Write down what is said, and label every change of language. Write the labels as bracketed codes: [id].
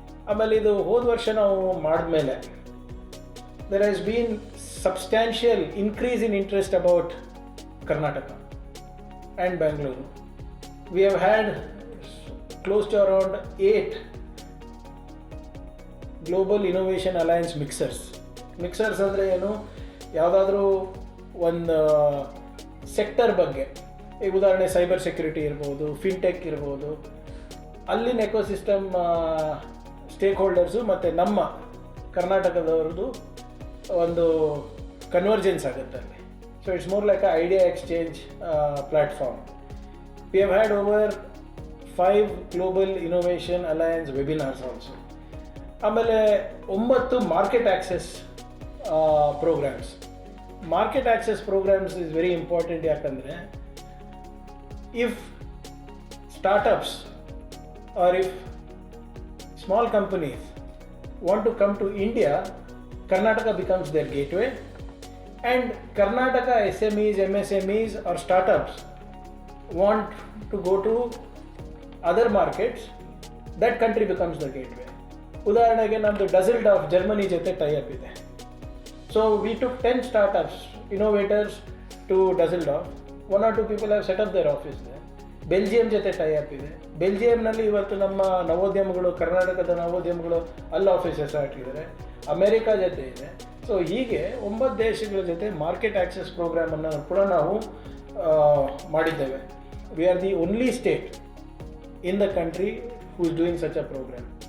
[kn] ಆಮೇಲೆ ಇದು ಹೋದ ವರ್ಷ ನಾವು ಮಾಡಿದ್ಮೇಲೆ [en] there has been substantial increase in interest about Karnataka and Bangalore. We have had close to around 8 Global Innovation Alliance mixers. [kn] Mixers ಅಂದರೆ ಏನು? ಯಾವುದಾದ್ರೂ ಒಂದು ಸೆಕ್ಟರ್ ಬಗ್ಗೆ, ಈಗ ಉದಾಹರಣೆ ಸೈಬರ್ ಸೆಕ್ಯುರಿಟಿ ಇರ್ಬೋದು, ಫಿನ್ಟೆಕ್ ಇರ್ಬೋದು, ಅಲ್ಲಿನ ಎಕೋಸಿಸ್ಟಮ್ ಸ್ಟೇಕ್ ಹೋಲ್ಡರ್ಸು ಮತ್ತು ನಮ್ಮ ಕರ್ನಾಟಕದವ್ರದ್ದು ಒಂದು ಕನ್ವರ್ಜೆನ್ಸ್ ಆಗುತ್ತೆ ಅಲ್ಲಿ. [en] So it's more like a idea exchange platform. We have had over 5 global innovation alliance webinars also. [kn] ಆಮೇಲೆ 9 market access programmes. [en] Market access programmes is very important. [kn] ಯಾಕಂದರೆ [en] If startups or if small companies want to come to India, Karnataka becomes their gateway, and Karnataka SMEs, MSMEs or startups want to go to other markets, that country becomes the gateway. [kn] ಉದಾಹರಣೆಗೆ ನಮ್ಮದು ಡಸೆಲ್ಡಾಫ್ Germany ಜೊತೆ tie-up ಇದೆ. [en] So we took 10 startups, innovators to Dusseldorf. 1 or 2 people have set up their office there. [kn] Belgium ಜೊತೆ tie-up ಇದೆ. ಬೆಲ್ಜಿಯಂನಲ್ಲಿ ಇವತ್ತು ನಮ್ಮ ನವೋದ್ಯಮಗಳು, ಕರ್ನಾಟಕದ ನವೋದ್ಯಮಗಳು ಅಲ್ಲಿ ಆಫೀಸಸ್ ಹಾಕಿದ್ದಾರೆ. ಅಮೇರಿಕಾ ಜೊತೆ ಇದೆ. ಸೊ ಹೀಗೆ 9 ದೇಶಗಳ ಜೊತೆ ಮಾರ್ಕೆಟ್ ಆಕ್ಸೆಸ್ ಪ್ರೋಗ್ರಾಮನ್ನು ಕೂಡ ನಾವು ಮಾಡಿದ್ದೇವೆ. [en] We are the only state in the country who is doing such a programme.